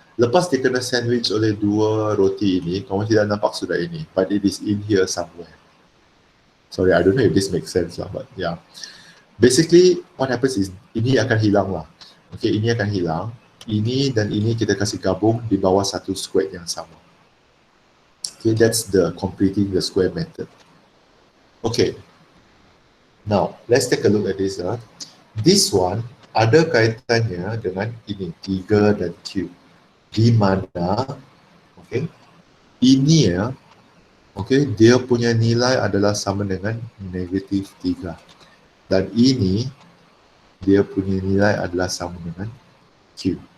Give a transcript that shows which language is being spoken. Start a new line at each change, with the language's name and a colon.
Malay: Lepas dia kena sandwich oleh dua roti ini, kamu tidak nampak sudah ini.
English: But it is in here somewhere. Sorry, I don't know if this makes sense lah, but yeah. Basically, what happens is,
Malay: ini akan hilang lah. Okay, ini akan hilang. Ini dan ini kita kasih gabung di bawah satu square yang sama.
English: Okay, that's the completing the square method. Okay. Now, let's take a look at this. This one
Malay: ada kaitannya dengan ini, 3 dan Q. Di mana, okay, ini ya, okay, dia punya nilai adalah sama dengan negatif 3. Dan ini, dia punya nilai adalah sama dengan Q.